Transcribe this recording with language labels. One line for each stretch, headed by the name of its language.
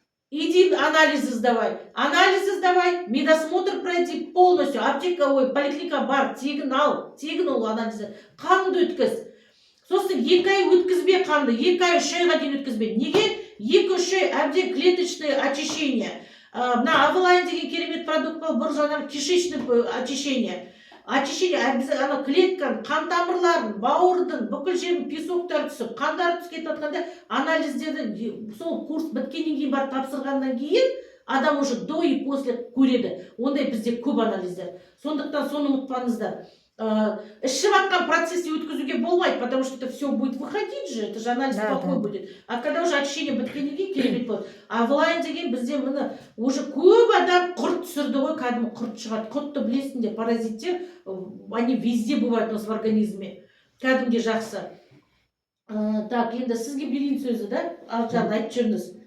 Russian: Иди анализы сдавай. Анализы сдавай, медосмотр пройти полностью.
Kazakh: Аптека, поликлиника бар, тегін ол анализы. Қанды өткіз. Сосын 2 ай өткізбе қанды, 2 ай 3 айға дейін өткізбе. Неге? 2-3 ай әбден
Russian: клеточное очищение.
Kazakh: Мына Авелайн деген керемет продукт бар, бір жаңағы кишечное очищение. Очищение ана клетканы, қан тамырларын, бауырдың, бүкіл жердің песоктары түсіп, қандары түсіп кетіп жатқанда анализдерді сол курс біткеннен кейін барып тапсырғаннан кейін адам уже
Russian: до и после
Kazakh: көреді. Ондай бізде көп анализдер. Сондықтан соны ұмытпаңыздар. Ішіп жатқан процессе өткізуге болмайды,
Russian: потому что это все будет выходить же, это же анализ плохой будет. А когда уже
Kazakh: очищение біткеннен кейін керемет болады. Авелайн деген бізде міне уже көп адам құрт түсірді ғой, кәдімгі құрт шығады. Құртты білесіңдер, паразиттер,
Russian: они везде бывают у нас в организме.
Kazakh: Кәдімге жақсы. Так, енді сізге берейін сөзі, да? Алжан, айтып жүріңіз.